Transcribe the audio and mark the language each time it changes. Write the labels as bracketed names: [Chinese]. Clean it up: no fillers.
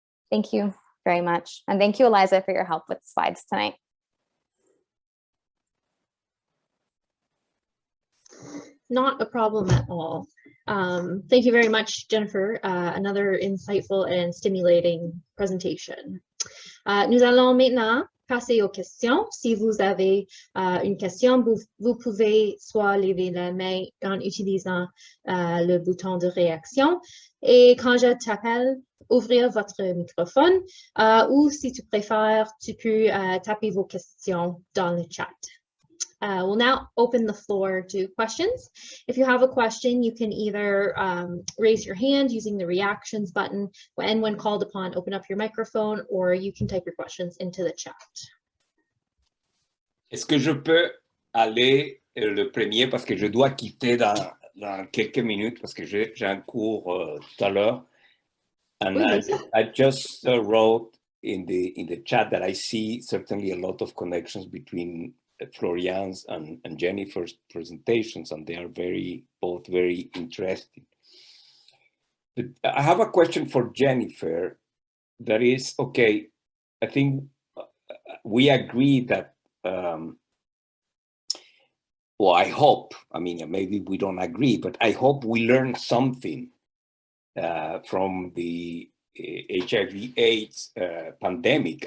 [English] Thank you very much. And thank you, Eliza, for your help with the slides tonight. Not a problem at all. Thank you very much, Jennifer. Another insightful and stimulating presentation. [French] Nous allons maintenant passer aux questions. Si vous avez une question, vous pouvez soit lever la main en utilisant le bouton de réaction, et quand je t'appelle, ouvrir votre microphone, ou si tu préfères, tu peux taper vos questions dans le chat. [English] We'll now open the floor to questions. If you have a question, you can either raise your hand using the reactions button, and when called upon, open up your microphone, or you can type your questions into the chat. [French] Est-ce que je peux aller le premier parce que je dois quitter dans quelques minutes parce que j'ai un cours tout à l'heure. [English] And I just wrote in the chat that I see certainly a lot of connections between Florian's and Jennifer's presentations, and they are both very interesting. But I have a question for Jennifer. That is, okay, I think we agree that, well, I hope, I mean, maybe we don't agree, but I hope we learn something from the HIV/AIDS pandemic.